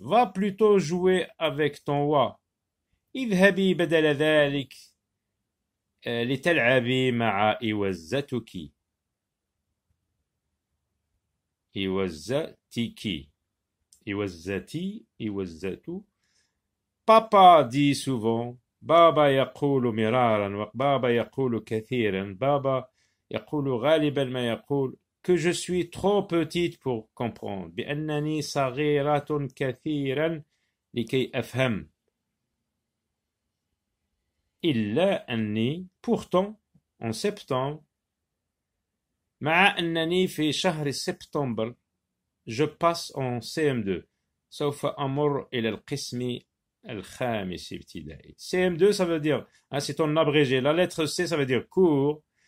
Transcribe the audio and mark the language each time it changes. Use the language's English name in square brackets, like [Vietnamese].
[French] Va plutôt jouer avec ton oie. [Arabic] اذهبي بدل ذلك لتلعبي مع إوزتك. إوزتك. إوزتي. إوزت. [French] Papa dit souvent. [Arabic] بابا يقول مرارا وبابا يقول كثيرا. بابا يقول غالبا ما يقول [French] que je suis trop petite pour comprendre. [Arabic] بأنني صغيرة كثيرا لكي أفهم. إلا أني [French] pourtant en septembre [Arabic] مع أنني في شهر سبتمبر [French] je passe en CM2 [Arabic] سوف أمر إلى القسم الخامس ابتدائي. [French] CM2 ça veut dire, hein, c'est ton abrégé. La lettre C ça veut dire cours